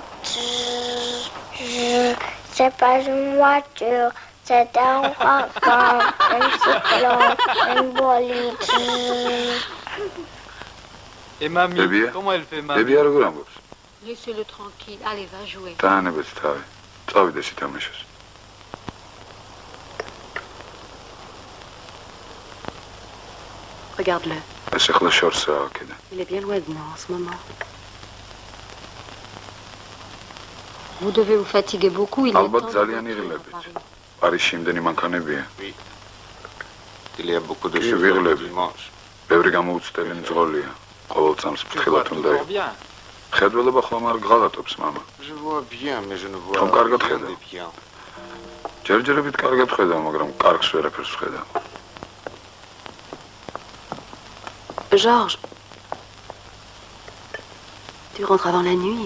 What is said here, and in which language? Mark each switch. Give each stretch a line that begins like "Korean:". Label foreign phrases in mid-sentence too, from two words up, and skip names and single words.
French: C'est pas une voiture, c'est un wagon, un cyclone, un bolide. Et mamie, comment elle fait mamie?
Georgian: Baby როგორ ამბობს?
French: Laissez-le tranquille. Allez, va jouer.
Georgian: დაანებეთ თავი. წავიდე სითამაშოს.
French: Regarde-le.
Georgian: ეს ახლა შორსაა კიდე.
French: Il est bien loin de nous en ce moment. Vous devez vous fatiguer beaucoup, il est
Georgian: ალბათ
French: temps.
Georgian: ძალიან იღლებით. პარიზში იმდენი მანქანებია.
French: Il y a beaucoup de choses le dimanche.
Georgian: ბევრი გამოუცდელი მძღოლია. ყოველ წამს ფრთხილად უნდა იყო. ხედველება ხომ არ გღალატობს, მამა.
French: Je vois bien, mais je ne vois
Georgian: ხომ კარგად
French: rien
Georgian: ხედავ.
French: de bien.
Georgian: ჯერჯერობით კარგად ხედავ, მაგრამ კარგს ვერაფერს ვხედავ.
French: Georges, tu rentres avant la nuit.